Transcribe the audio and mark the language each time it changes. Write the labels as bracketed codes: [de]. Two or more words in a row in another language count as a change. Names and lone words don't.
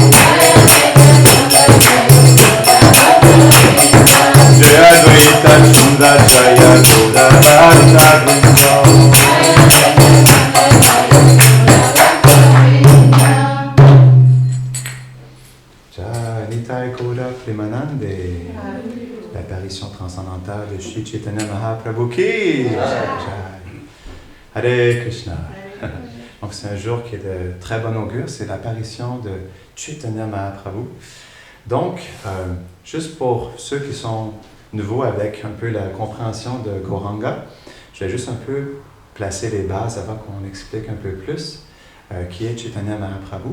[bn] জয় অদ্বৈত চন্দ্র জয় গৌর ভক্ত বৃন্দ জয় নিতাই গৌর প্রেমানন্দে [fr] l'apparition transcendantale de [hi] श्री चैतन्य महाप्रभु की जय. [fr] Hare Krishna. Donc c'est un jour qui est de très bon augure, c'est l'apparition de Chaitanya Mahaprabhu. Donc, juste pour ceux qui sont nouveaux avec un peu la compréhension de Gauranga, je vais juste un peu placer les bases avant qu'on explique un peu plus qui est Chaitanya Mahaprabhu.